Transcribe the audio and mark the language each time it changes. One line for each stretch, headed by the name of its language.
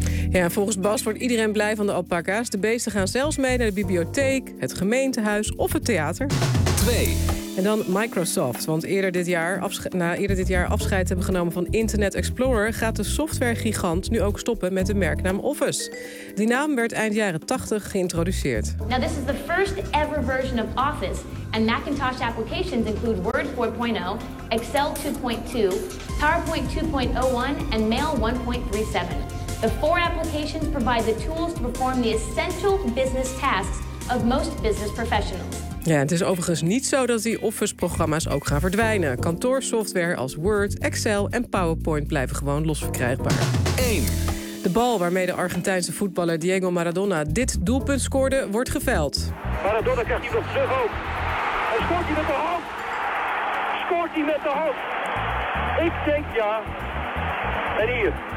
Dutch: Ja, volgens Bas wordt iedereen blij van de alpaca's. De beesten gaan zelfs mee naar de bibliotheek, het gemeentehuis of het theater. 2. En dan Microsoft. Want eerder dit jaar afscheid hebben genomen van Internet Explorer, gaat de softwaregigant nu ook stoppen met de merknaam Office. Die naam werd eind jaren 80 geïntroduceerd.
English: Now this is the first ever version of Office. And Macintosh applications include Word 4.0, Excel 2.2, PowerPoint 2.01 en Mail 1.37. The four applications provide the tools to perform the essential business tasks of most business professionals.
Dutch: Ja, het is overigens niet zo dat die Office-programma's ook gaan verdwijnen. Kantoorsoftware als Word, Excel en PowerPoint blijven gewoon los verkrijgbaar. 1. De bal waarmee de Argentijnse voetballer Diego Maradona dit doelpunt scoorde, wordt geveld. Maradona krijgt hij nog terug ook. En scoort hij met de hand? Scoort hij met de hand? Ik denk ja. En hier.